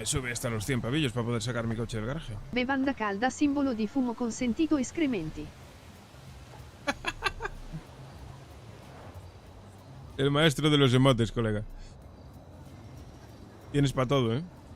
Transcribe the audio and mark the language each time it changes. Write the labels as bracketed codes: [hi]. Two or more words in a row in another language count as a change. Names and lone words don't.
[es] sube hasta los 100 pavillos para poder sacar mi coche del garaje. [it] Bevanda calda, simbolo di fumo consentito, escrementi. [es] El maestro de los emotes, colega. Tienes para todo, ¿eh?